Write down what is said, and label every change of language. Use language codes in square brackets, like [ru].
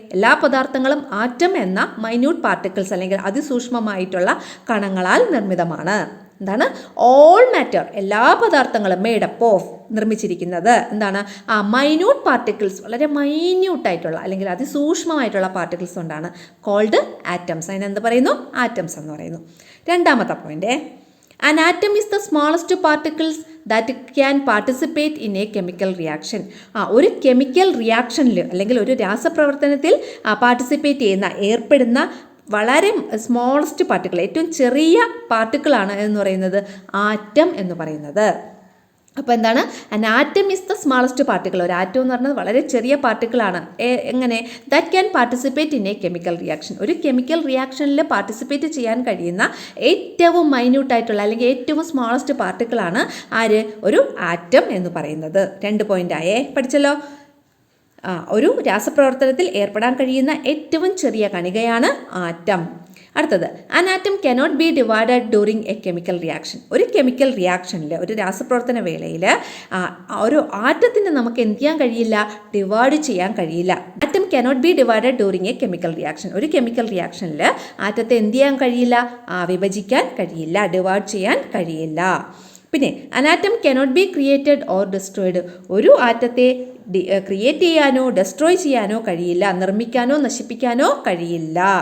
[ml] എല്ലാ പദാർത്ഥങ്ങളും ആറ്റം എന്ന minute particles അല്ലെങ്കിൽ അതിസൂക്ഷ്മമായിട്ടുള്ള കണങ്ങളാൽ നിർമ്മിതമാണ്. എന്താണ്? ഓൾ മാറ്റർ, എല്ലാ പദാർത്ഥങ്ങളും [en] made up of, [ml] നിർമ്മിച്ചിരിക്കുന്നത് എന്താണ്? മൈന്യൂട്ട് പാർട്ടിക്കിൾസ്, വളരെ മൈന്യൂട്ടായിട്ടുള്ള അല്ലെങ്കിൽ അതിസൂക്ഷ്മമായിട്ടുള്ള പാർട്ടിക്കിൾസ് കൊണ്ടാണ്. Called atoms. അതിനെന്ത് പറയുന്നു? ആറ്റംസ് എന്ന് പറയുന്നു. രണ്ടാമത്തെ point, [en] an atom is the smallest particles that can participate in a chemical reaction. [ml] ഒരു കെമിക്കൽ റിയാക്ഷനിൽ അല്ലെങ്കിൽ ഒരു രാസപ്രവർത്തനത്തിൽ പാർട്ടിസിപ്പേറ്റ് ചെയ്യുന്ന, ഏർപ്പെടുന്ന വളരെ സ്മോളസ്റ്റ് പാർട്ടിക്കിൾ, ഏറ്റവും ചെറിയ പാർട്ടിക്കിളാണ് എന്ന് പറയുന്നത് ആറ്റം എന്ന് പറയുന്നത്. അപ്പോൾ എന്താണ്? [en] an atom is the smallest particle. [ml] ഒരു ആറ്റം എന്ന് പറയുന്നത് വളരെ ചെറിയ പാർട്ടിക്കിളാണ്. എങ്ങനെ? [en] That can participate in a chemical reaction. [ml] ഒരു കെമിക്കൽ റിയാക്ഷനിൽ പാർട്ടിസിപ്പേറ്റ് ചെയ്യാൻ കഴിയുന്ന ഏറ്റവും മൈന്യൂട്ടായിട്ടുള്ള അല്ലെങ്കിൽ ഏറ്റവും സ്മോളസ്റ്റ് പാർട്ടിക്കിളാണ് ആര്? ഒരു ആറ്റം എന്ന് പറയുന്നത്. 2 പോയിൻ്റായേ, പഠിച്ചല്ലോ. ഒരു രാസപ്രവർത്തനത്തിൽ ഏർപ്പെടാൻ കഴിയുന്ന ഏറ്റവും ചെറിയ കണികയാണ് ആറ്റം. [en] അടുത്തത്, an atom cannot be divided during a chemical reaction. [ml] ഒരു കെമിക്കൽ റിയാക്ഷനിൽ, ഒരു രാസപ്രവർത്തന വേളയിൽ ഒരു ആറ്റത്തിന് നമുക്ക് എന്ത് ചെയ്യാൻ കഴിയില്ല? ഡിവൈഡ് ചെയ്യാൻ കഴിയില്ല. [en] Atom cannot be divided during a chemical reaction. [ml] ഒരു കെമിക്കൽ റിയാക്ഷനിൽ ആറ്റത്തെ എന്ത് ചെയ്യാൻ കഴിയില്ല? വിഭജിക്കാൻ കഴിയില്ല, ഡിവൈഡ് ചെയ്യാൻ കഴിയില്ല. പിന്നെ [en] an atom cannot be created or destroyed. [ml] ഒരു ആറ്റത്തെ ക്രിയേറ്റ് ചെയ്യാനോ ഡെസ്ട്രോയ് ചെയ്യാനോ കഴിയില്ല, നിർമ്മിക്കാനോ നശിപ്പിക്കാനോ കഴിയില്ല.